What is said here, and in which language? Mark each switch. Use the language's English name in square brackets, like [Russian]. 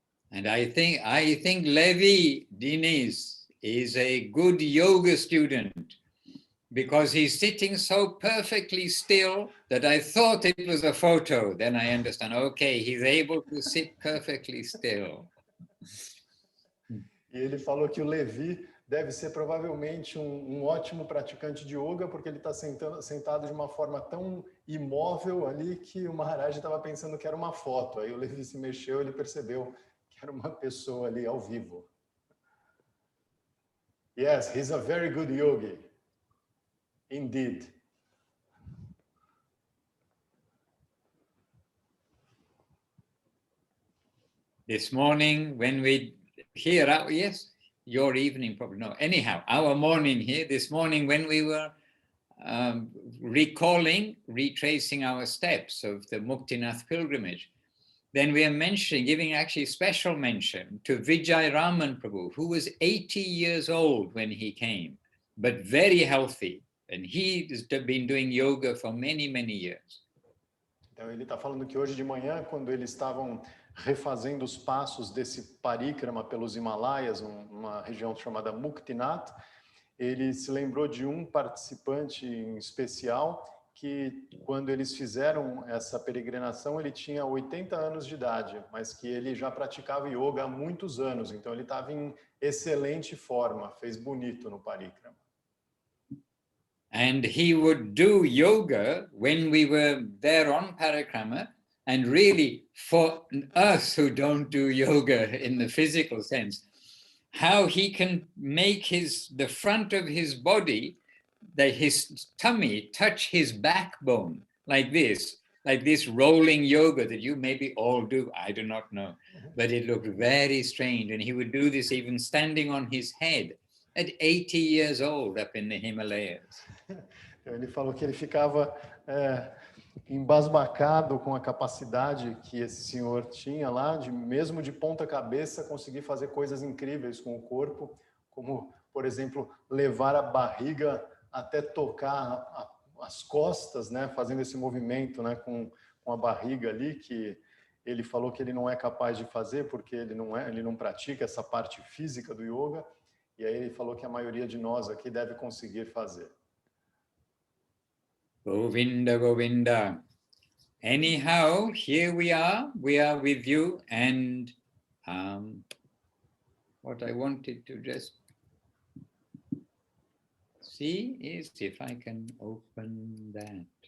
[English] And I think Levi Diniz is a good yoga student because he's sitting so perfectly still that I thought it was a photo. Then I understand, okay, he's able to sit perfectly still. [Portuguese] E ele falou que o Levi deve ser provavelmente um ótimo praticante de yoga, porque ele está sentado de uma forma tão imóvel ali que o Maharaj estava pensando que era uma foto. Aí o Levi se mexeu, ele percebeu que era uma pessoa ali ao vivo. [English] Yes, he's a very good yogi. Indeed. This morning when we here, yes, your evening probably, no, anyhow, our morning here, this morning when we were recalling, retracing our steps of the Muktinath pilgrimage, then we are mentioning, giving actually special mention to Vijay Raman Prabhu, who was 80 years old when he came, but very healthy. And he has been doing yoga for many, many years. [Portuguese] Então ele está falando que hoje de manhã, quando eles estavam refazendo os passos desse parikrama pelos Himalaias, uma região chamada Muktinath, ele se lembrou de um participante em especial que, quando eles fizeram essa peregrinação, ele tinha 80 anos de idade, mas que ele já praticava yoga há muitos anos, então ele estava em excelente forma, fez bonito no parikrama. [English] And he would do yoga when we were there on parikrama, and really for us who don't do yoga in the physical sense, how he can make the front of his body, his tummy touch his backbone like this rolling yoga that you maybe all do, I do not know, but it looked very strange. And he would do this even standing on his head at 80 years old up in the Himalayas. [Portuguese] Ele falou que ele ficava embasbacado com a capacidade que esse senhor tinha lá, mesmo de ponta cabeça, conseguir fazer coisas incríveis com o corpo, como, por exemplo, levar a barriga até tocar as costas, né, fazendo esse movimento, né, com a barriga ali, que ele falou que ele não é capaz de fazer, porque ele não pratica essa parte física do yoga, e aí ele falou que a maioria de nós aqui deve conseguir fazer. [English] Govinda, Govinda. Anyhow, here we are with you, and what I wanted to just see is if I can open that.